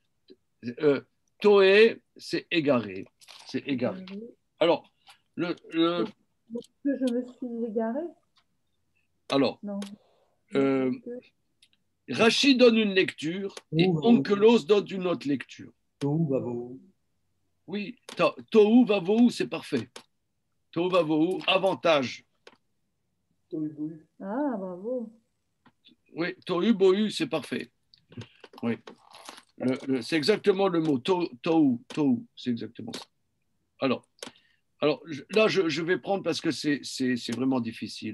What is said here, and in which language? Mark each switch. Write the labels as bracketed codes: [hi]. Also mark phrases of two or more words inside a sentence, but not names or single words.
[fr] Toé, c'est égaré. C'est égaré. Alors, Est-ce que je me suis égarée? Alors, Non. Rachid donne une lecture et Onkelos donne une autre lecture. [he] תהו ובהו. Oui, תהו ובהו, [fr] c'est parfait. [he] תהו ובהו, avantage. [fr] Ah, bravo. Oui, Tohu bohu, c'est parfait. Oui. C'est exactement le mot. Tohu, c'est exactement ça. Alors là, je vais prendre parce que c'est vraiment difficile.